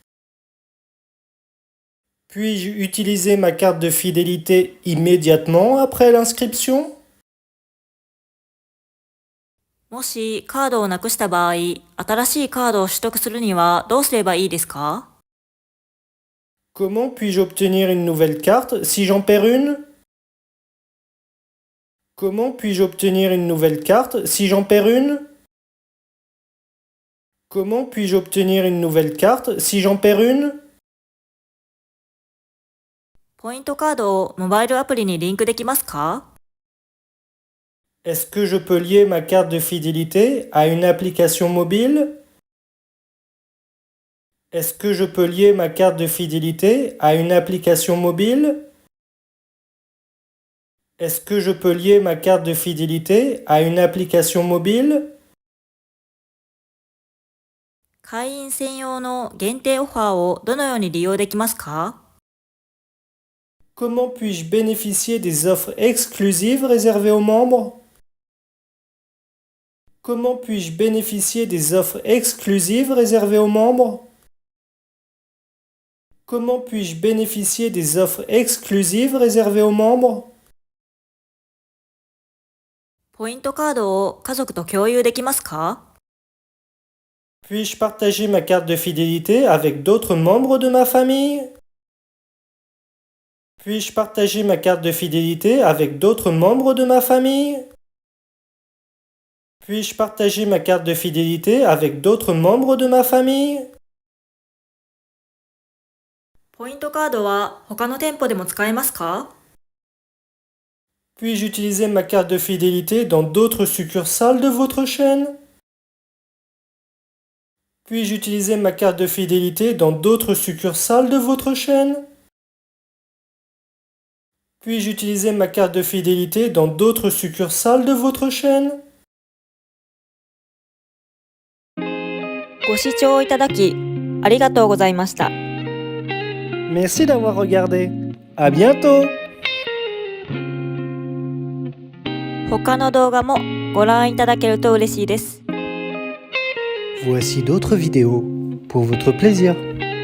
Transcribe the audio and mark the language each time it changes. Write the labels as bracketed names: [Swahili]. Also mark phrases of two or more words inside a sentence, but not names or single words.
[French] Puis-je utiliser ma carte de fidélité immédiatement après l'inscription? [Japanese] もしカードをなくした場合、新しいカードを取得するにはどうすればいいですか？ [French] Comment puis-je obtenir une nouvelle carte si j'en perds une? Comment puis-je obtenir une nouvelle carte si j'en perds une? Comment puis-je obtenir une nouvelle carte si j'en perds une? [Japanese] ポイントカードをモバイルアプリにリンクできますか？ [French] Est-ce que je peux lier ma carte de fidélité à une application mobile? Est-ce que je peux lier ma carte de fidélité à une application mobile? Est-ce que je peux lier ma carte de fidélité à une application mobile? [Japanese] 会員専用の限定オファーをどのように利用できますか？ [French] Comment puis-je bénéficier des offres exclusives réservées aux membres? Comment puis-je bénéficier des offres exclusives réservées aux membres? Comment puis-je bénéficier des offres exclusives réservées aux membres? [Japanese] ポイントカードを家族と共有できますか？ [French] Puis-je partager ma carte de fidélité avec d'autres membres de ma famille? Puis-je partager ma carte de fidélité avec d'autres membres de ma famille? Puis-je partager ma carte de fidélité avec d'autres membres de ma famille? [Japanese] ポイントカードは他の店舗でも使えますか？ [French] Puis-je utiliser ma carte de fidélité dans d'autres succursales de votre chaîne? Puis-je utiliser ma carte de fidélité dans d'autres succursales de votre chaîne? Puis-je utiliser ma carte de fidélité dans d'autres succursales de votre chaîne? [Japanese] ご視聴いただきありがとうございました。 [French] Merci d'avoir regardé. À bientôt! [Japanese] 他の動画もご覧いただけると嬉しいです。 [French] Voici d'autres vidéos pour votre plaisir.